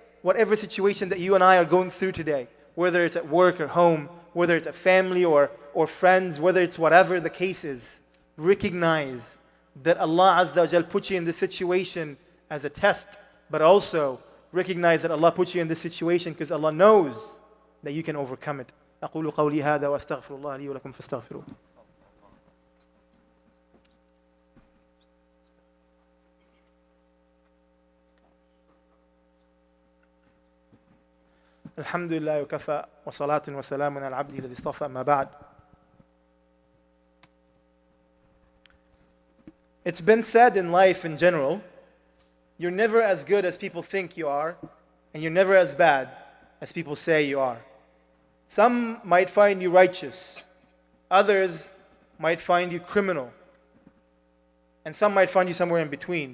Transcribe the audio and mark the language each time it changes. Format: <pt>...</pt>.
<en>Whatever situation that you and I are going through today, whether it's at work or home, whether it's a family or friends, whether it's whatever the case is, recognize that Allah Azza wa Jal put you in this situation as a test, but also recognize that Allah put you in this situation because Allah knows that you can overcome it.</en> <ar>أقول قولي هذا وأستغفر الله لي ولكم فاستغفروه. الحمد لله وكفى وصلاة وسلام على عبده الذي اصطفى أما بعد.</ar> <en>It's been said in life in general, you're never as good as people think you are, and you're never as bad as people say you are. Some might find you righteous, others might find you criminal, and some might find you somewhere in between.</en>